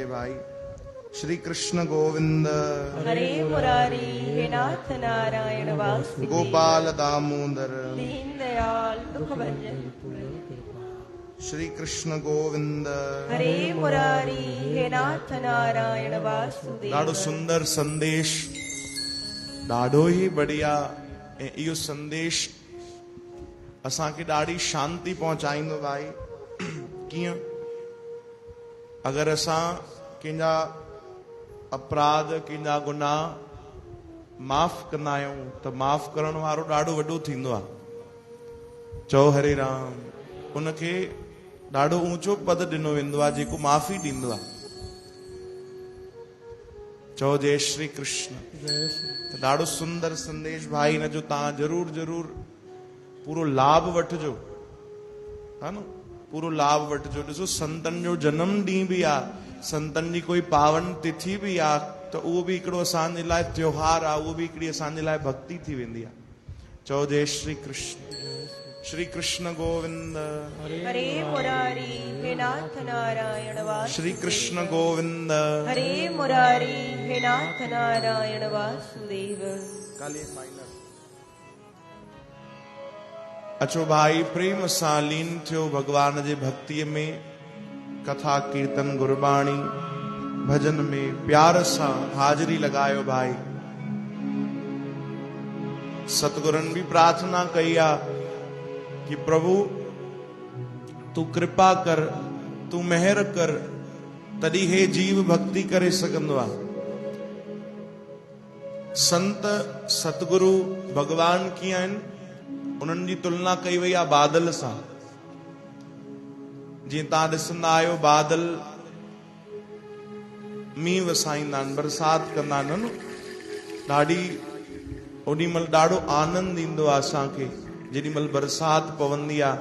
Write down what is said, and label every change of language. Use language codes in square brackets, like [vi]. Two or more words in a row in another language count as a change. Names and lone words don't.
[sd] भाई श्री कृष्ण गोविंद हरे मुरारी, हे नाथ नारायण वासुदेव, गोपाल दामोदर दीन दयाल दुख भंजन। श्री कृष्ण गोविंद हरे मुरारी, हे नाथ नारायण वासुदेव। ॾाढो सुंदर संदेश, ॾाढो ई बढ़िया। ऐं इहो संदेश असांखे ॾाढी शांती पहुचाईंदो। भाई कीअं, अगरि असां कंहिंजा अपराध, कंहिंजा गुनाह माफ़ कंदा आहियूं त माफ़ करण वारो ॾाढो वॾो थींदो आहे। चओ हरे राम। उनखे ॾाढो ऊंचो पद ॾिनो वेंदो आहे जेको माफ़ी ॾींदो आहे। चओ जय श्री कृष्ण। त ॾाढो सुंदर संदेश भाई, हिन जो तव्हां ज़रूर ज़रूर पूरो लाभ वठिजो, हा न, पूरो लाभ वठिजो। ॾिसो संतनि जो जनम ॾींहुं बि आहे, संतनि जी कोई पावन तिथि बि आहे, त उहो बि हिकिड़ो असांजे लाइ त्योहार आहे, उहो बि हिकिड़ी असांजे लाइ भक्ति थी वेंदी आहे। चओ जय श्री कृष्ण। श्री कृष्ण गोविंद हरे मुरारी, हे नाथ नारायण वासुदेव। श्री कृष्ण गोविंद हरे मुरारी, हे नाथ नारायण वासुदेव। काली माइनर। अचो भाई, प्रेम सां लीन थियो भगवान जे भक्तिअ में, कथा कीर्तन गुरबाणी भजन में प्यार सां हाज़िरी लॻायो। भाई सतगुरनि भी प्रार्थना कई आहे कि प्रभु तू कृपा कर, तू मेहर कर, तॾहिं हे जीव भक्ति करे सघंदो आहे। संत सतगुरु भगवान कीअं आहिनि, उन्हनि जी तुलना कई वई आहे बादल सां। जीअं तव्हां ॾिसंदा आहियो, बादल मींहुं वसाईंदा आहिनि, बरसाति कंदा आहिनि न, ॾाढी ओॾी महिल ॾाढो आनंद ईंदो आहे असांखे जेॾी महिल बरसाति पवंदी आहे।